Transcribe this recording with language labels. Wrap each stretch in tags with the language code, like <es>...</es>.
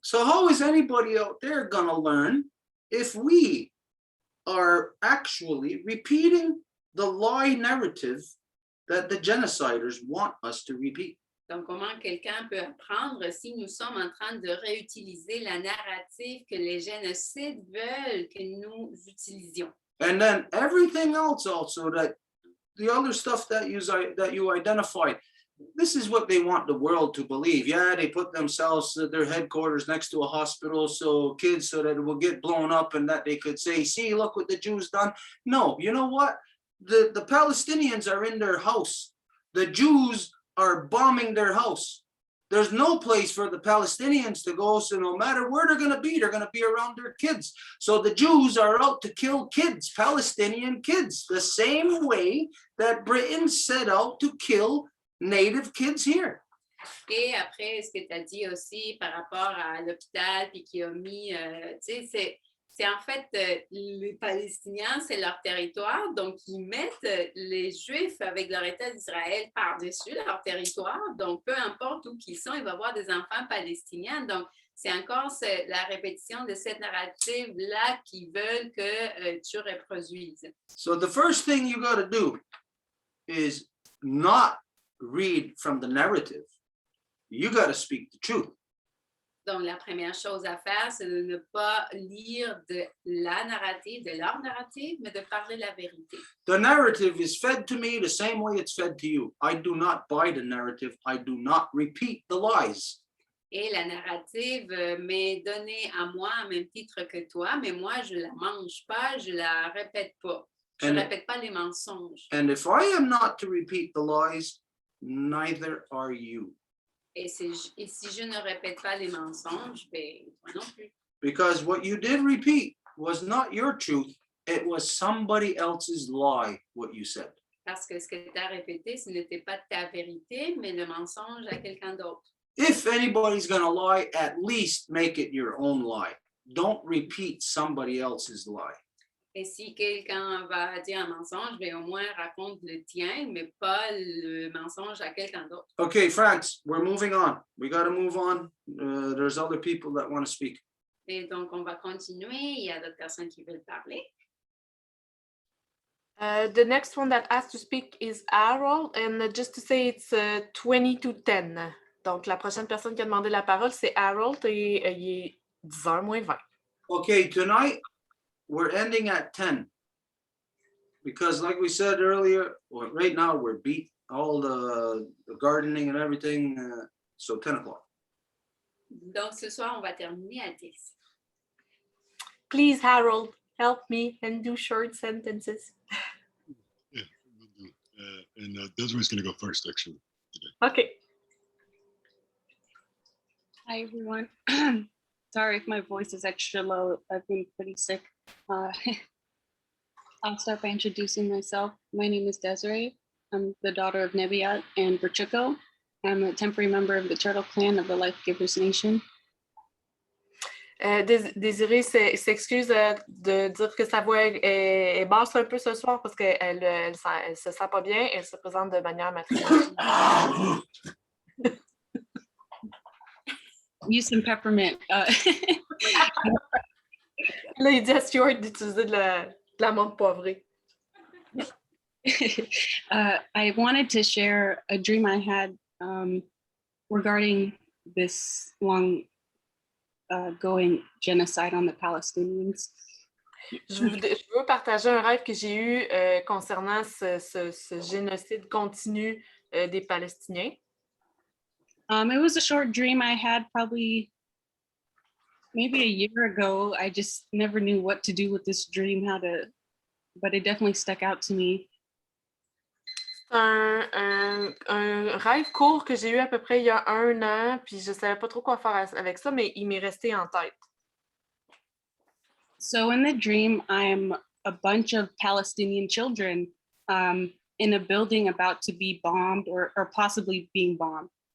<en>So how is anybody out there going to learn if we are actually repeating the lie narrative that the genociders want us to repeat?</en> <fr>Donc, comment quelqu'un peut apprendre si nous sommes en train de réutiliser la narrative que les génocides veulent que nous utilisions?</fr> <en>And then everything else also, that the other stuff that you identified, this is what they want the world to believe. Yeah, they put themselves, their headquarters next to a hospital, so that it will get blown up and that they could say, see, look what the Jews done. No, you know what? The Palestinians are in their house. The Jews are bombing their house. There's no place for the Palestinians to go, so no matter where they're going to be around their kids. So the Jews are out to kill kids, Palestinian kids, the same way that Britain set out to kill native kids here.</en> <fr>Et après, ce que tu as dit aussi par rapport à l'hôpital, puis qui a mis, tu sais, c'est en fait, les Palestiniens, c'est leur territoire, donc ils mettent les Juifs avec leur État d'Israël par-dessus leur territoire, donc peu importe où qu'ils sont, il va y avoir des enfants palestiniens, donc c'est encore la répétition de cette narrative-là qu'ils veulent que tu reproduises.</fr> <en>So the first thing you got to do is not read from the narrative. You got to speak the truth.</en> <fr>Donc, la première chose à faire, c'est de ne pas lire de la narrative, de leur narrative, mais de parler la vérité.</fr> <en>The narrative is fed to me the same way it's fed to you. I do not buy the narrative. I do not repeat the lies.</en> <fr>Et la narrative m'est donnée à moi au même titre que toi, mais moi, je ne la mange pas, je ne la répète pas. Je ne répète pas les mensonges.</fr> <en>And if I am not to repeat the lies, neither are you.</en> <fr>Et si je ne répète pas les mensonges, ben, moi non plus.</fr> <en>Because what you did repeat was not your truth. It was somebody else's lie, what you said.</en> <fr>Parce que ce que tu as répété, ce n'était pas ta vérité, mais le mensonge à quelqu'un d'autre.</fr> <en>If anybody's going to lie, at least make it your own lie. Don't repeat somebody else's lie.</en> <fr>Et si quelqu'un va dire un mensonge, ben au moins raconte le tien, mais pas le mensonge à quelqu'un d'autre.</fr> <en>Okay, France, we're moving on. We got to move on. There's other people that want to speak.</en> <fr>Et donc, on va continuer. Il y a d'autres personnes qui veulent parler.</fr> <en>The next one that has to speak is Harold, and just to say it's 20 to 10.</en> <fr>Donc, la prochaine personne qui a demandé la parole, c'est Harold, et il est 10h moins 20.</fr> <en>Okay, tonight we're ending at 10. Because like we said earlier, well, right now we're beat all the gardening and everything, so 10 o'clock.</en> <fr>Donc, ce soir, on va terminer à 10.</fr> <en>Please, Harold, help me and do short sentences. Yeah, we'll do. And Desiree's going to go first, actually. Okay. Hi, everyone. Sorry if my voice is extra low. I've been pretty sick. I'll start by introducing myself. My name is Desiree. I'm the daughter of Nebiat and Berchuko. I'm a temporary member of the Turtle Clan of the Life Givers Nation.</en> <fr>Désirée s'excuse de dire que sa voix est basse un peu ce soir parce qu'elle se sent pas bien. Elle se présente de manière maternelle.</fr> <en>Use some peppermint.</en> <fr>Là, il dit à Stuart d'utiliser de la menthe poivrée.</fr> <en>I wanted to share a dream I had regarding this long-going genocide on the Palestinians.</en> <fr>Je veux partager un rêve que j'ai eu concernant ce génocide continu des Palestiniens.</fr> <en>It was a short dream I had probably maybe a year ago. I just never knew what to do with this dream, but it definitely stuck out to me.</en> <fr>Un rêve court que j'ai eu à peu près il y a 1 an, puis je ne savais pas trop quoi faire avec ça, mais il m'est resté en tête.</fr> <en>So in the dream, I'm a bunch of Palestinian children, and in a building about to be bombed or possibly being bombed.</en>